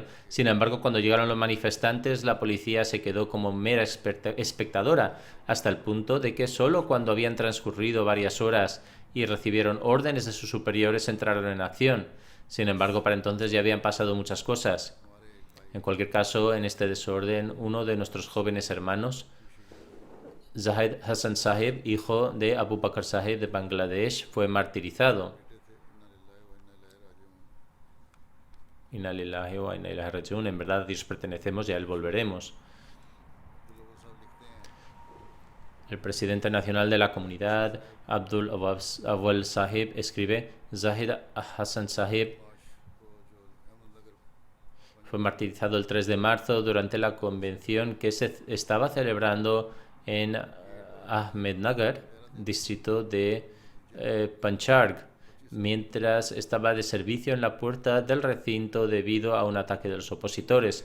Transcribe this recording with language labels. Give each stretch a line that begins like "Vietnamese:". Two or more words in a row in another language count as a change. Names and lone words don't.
Spanish: Sin embargo, cuando llegaron los manifestantes, la policía se quedó como mera espectadora, hasta el punto de que solo cuando habían transcurrido varias horas y recibieron órdenes de sus superiores entraron en acción. Sin embargo, para entonces ya habían pasado muchas cosas. En cualquier caso, en este desorden, uno de nuestros jóvenes hermanos, Zahid Hassan Sahib, hijo de Abu Bakr Sahib de Bangladesh, fue martirizado.
Arabic: إنا لله وإنا إليه راجعون.
Spanish: En verdad, a Dios pertenecemos y a Él volveremos. El presidente nacional de la comunidad, Abdul Awal Sahib, escribe: Zahid Hassan Sahib fue martirizado el 3 de marzo durante la convención que se estaba celebrando en Ahmednagar, distrito de Pancharg, mientras estaba de servicio en la puerta del recinto debido a un ataque de los opositores.